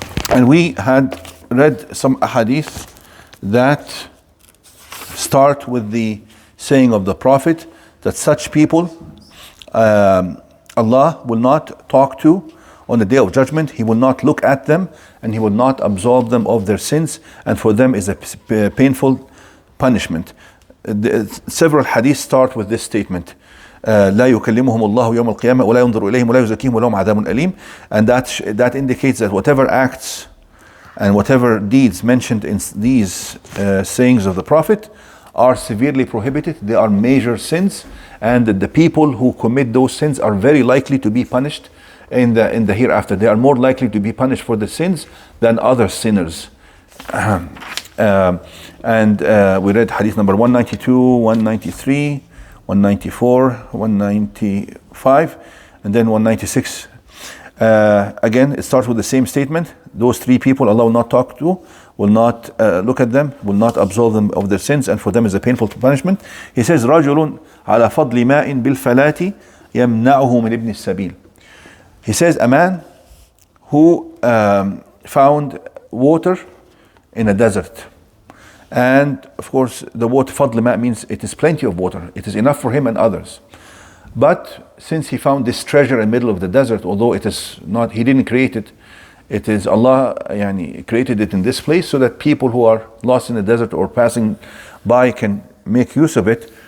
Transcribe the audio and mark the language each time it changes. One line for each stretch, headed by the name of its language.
English: And we had read some hadith that start with the saying of the Prophet that such people Allah will not talk to on the day of judgment. He will not look at them and He will not absolve them of their sins, and for them is a painful punishment. Several hadiths start with this statement.
Arabic: لا يكلمهم الله يوم القيامة ولا ينظر إليهم ولا يزكيهم ولهم عذاب أليم.
English: And that indicates that whatever acts and whatever deeds mentioned in these sayings of the Prophet are severely prohibited. They are major sins, and the people who commit those sins are very likely to be punished in the hereafter. They are more likely to be punished for the sins than other sinners. And we read hadith number 192, 193, 194, 195, and then 196. Again, it starts with the same statement. Those three people Allah will not talk to, will not look at them, will not absolve them of their sins, and for them is a painful punishment. He says,
Arabic: رَجُلٌ عَلَى فَضْلِ مَاءٍ بِالْفَلَاةِ يَمْنَعُهُ مِنْ ابْنِ السَّبِيلِ.
English: He says, a man who found water in a desert. And of course, the water, fadl ma, means it is plenty of water. It is enough for him and others. But since he found this treasure in the middle of the desert, although it is not, he didn't create it, it is Allah created it in this place so that people who are lost in the desert or passing by can make use of it.